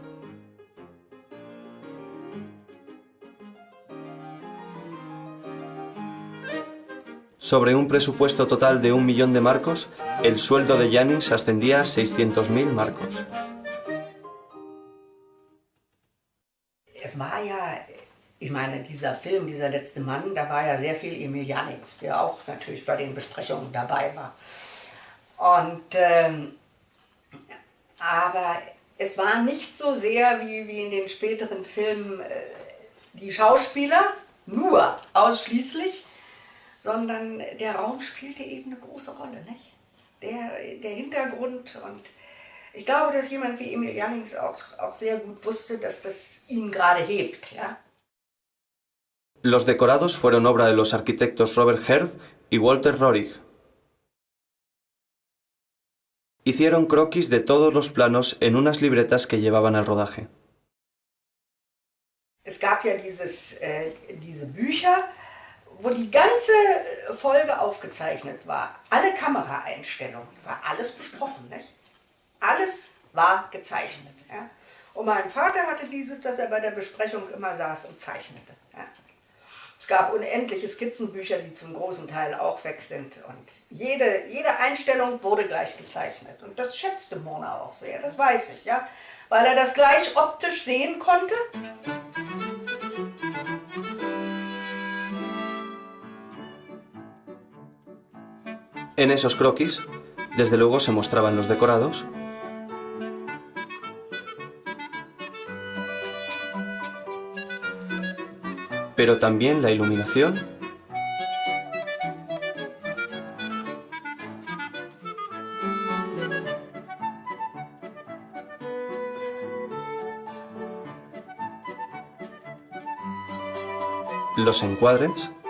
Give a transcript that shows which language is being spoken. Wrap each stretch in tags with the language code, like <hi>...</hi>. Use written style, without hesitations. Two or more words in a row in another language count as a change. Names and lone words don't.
<es>Sobre un presupuesto total de 1 millón de marcos, el sueldo de Jannings ascendía a 600.000 marcos.</es> <de>Es war ja, ich meine, dieser Film, dieser letzte Mann, da war ja sehr viel Emil Jannings, der auch natürlich bei den Besprechungen dabei war. Und, aber es war nicht so sehr wie in den späteren Filmen die Schauspieler, nur ausschließlich, sondern der Raum spielte eben eine große Rolle, nicht? Der Hintergrund, und ich glaube, dass jemand wie Emil Jannings auch sehr gut wusste, dass das ihn gerade hebt, ja.</de> <es>Los decorados fueron obra de los arquitectos Robert Herth y Walter Rohrig. Hicieron croquis de todos los planos en unas libretas que llevaban al rodaje.</es> <de>Es gab ja diese Bücher, wo die ganze Folge aufgezeichnet war. Alle Kameraeinstellungen, war alles besprochen, nicht? Alles war gezeichnet. Ja? Und mein Vater hatte dieses, dass er bei der Besprechung immer saß und zeichnete. Ja? Es gab unendliche Skizzenbücher, die zum großen Teil auch weg sind. Und jede Einstellung wurde gleich gezeichnet. Und das schätzte Mona auch sehr, das weiß ich, ja? Weil er das gleich optisch sehen konnte.</de> <es>En esos croquis, Desde luego se mostraban los decorados, pero también la iluminación los encuadres</es>